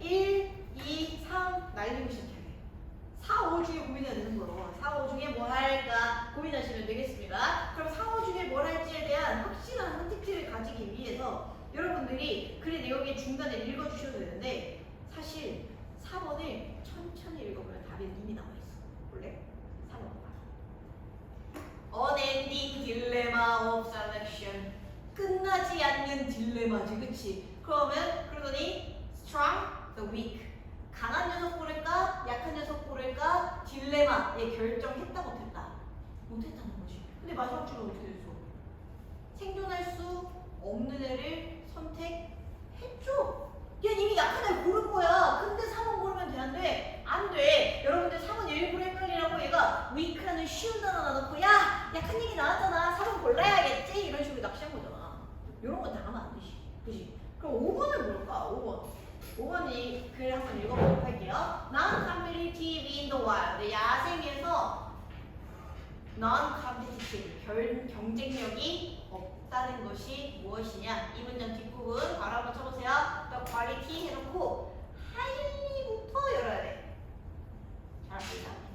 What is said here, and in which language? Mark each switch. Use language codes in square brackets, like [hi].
[ko] 1, 2, 3 날리고 시작해야 돼. 4, 5 중에 고민해야 되는 거로 4, 5 중에 뭐 할까 고민하시면 되겠습니다. 그럼 4, 5 중에 뭘 할지에 대한 확실한 선택지를 가지기 위해서 여러분들이 글의 내용의 중간에 읽어주셔도 되는데 사실 4번을 천천히 읽어보면 답이 이미 나와있어. 볼래? 4번 봐. [en] Unending dilemma of selection. [ko] 끝나지 않는 딜레마지, 그치? 그러더니 [en] strong, the weak. [ko] 강한 녀석 고를까? 약한 녀석 고를까? 딜레마에 결정했다 못했다? 못했다는 거지. 근데 마지막 줄은 어떻게 됐어? 생존할 수 없는 애를 선택했죠. 얘 이미 약한 애 고른 거야. 근데 3번 고르면 되는데 안 돼. 여러분들 3번 일부러 헷갈리라고 얘가 weak라는 쉬운 단어 놔놓고 야 약한 얘기 나왔잖아. 4번 골라야겠지. 이런 식으로 납치한 거잖아. 이런 건 당하면 안 되지. 그지? 그럼 5번은 뭘까? 5번이 글 한번 읽어보도록 할게요. [en] Non-competitive in the wild. [ko] 야생에서 non-competitive, 경쟁력이 없다는 것이 무엇이냐? 이 문장 뒷부분 바로 한번 쳐보세요. [en] The quality [ko] 해놓고 highly부터 열어야 돼. 잘합니다.